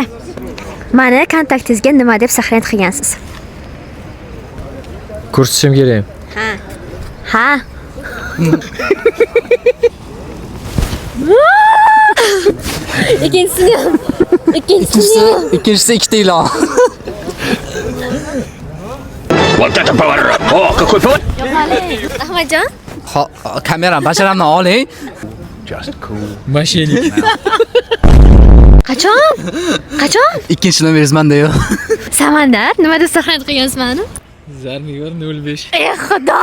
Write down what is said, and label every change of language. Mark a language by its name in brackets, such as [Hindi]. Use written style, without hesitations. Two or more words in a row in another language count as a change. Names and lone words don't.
[Uzbek] Mani kontaktingizga nima deb saqlanib qilgansiz? Ko'rsatishim kerak. Ha. Ha. Ikkinchisini ham. Ikkinchisi ikkita ilon. [Russian] Вот это поворот! О, какой поворот! [Uzbek] Yo'qoling. Ahmadjon. Kameram basharamdan oling. Mashinik. Qachon? Qachon? Ikkinchi nomeringiz menda-yu. Samandar, nima deb saqlanib qilgansiz mani? Zarnigor 05. Ey xudo!